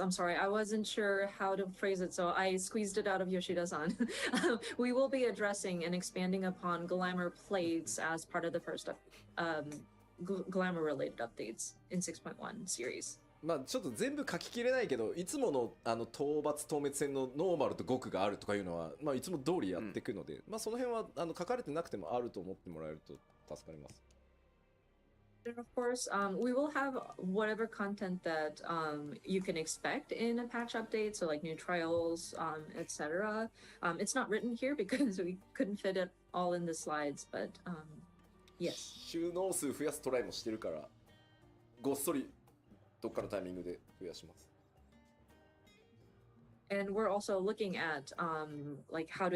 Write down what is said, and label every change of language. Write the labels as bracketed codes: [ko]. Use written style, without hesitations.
[en] I'm sorry, I wasn't sure how to phrase it, so I squeezed it out of Yoshida-san. We will be addressing and expanding upon glamour plates as part of the first glamour related updates in 6.1 series. [ja] まあちょっと全部書ききれないけど、いつもの討伐討滅戦のノーマルと極があるとかいうのは、まあいつも通りやっていくので、まあその辺は書かれてなくてもあると思ってもらえると助かります。 [en] And of course, we will have whatever content that you can expect in a patch update, so like new trials, etc. It's not written here because we couldn't fit it all in the slides, but yes. [ja] 収納数増やすトライもしてるから、ごっそりどっかのタイミングで増やします。 [en] And we're also looking at like how to